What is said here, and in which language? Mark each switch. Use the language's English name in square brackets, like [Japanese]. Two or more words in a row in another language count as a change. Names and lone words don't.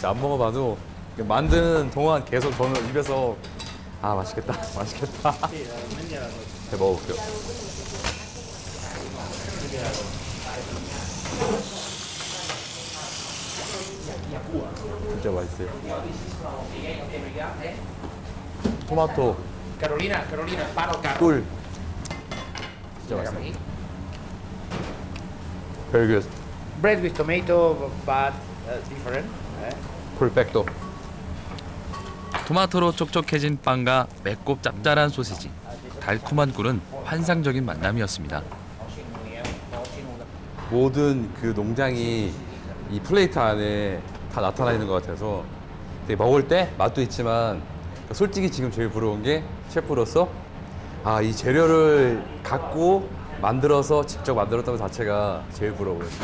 [Korean] 진짜 안 먹어봐도 만드는 동안 계속 저는 입에서 아 맛있겠다, 맛있겠다. 제가 먹어볼게요. 진짜 맛있어요. 토마토, [Spanish] Carolina, para el carro. [Korean] 꿀. 진짜 맛있어요. [English] Very good. Bread with tomato, but different. [Spanish] Perfecto. [Korean] 토마토로 촉촉해진 빵과 맵고 짭짤한 소시지, 달콤한 꿀은 환상적인 만남이었습니다. 모든 그 농장이 이 플레이트 안에 다 나타나 있는 것 같아서 되게 먹을 때 맛도 있지만 솔직히 지금 제일 부러운 게 셰프로서 아, 이 재료를 갖고 만들어서 직접 만들었다는 것 자체가 제일 부러워요.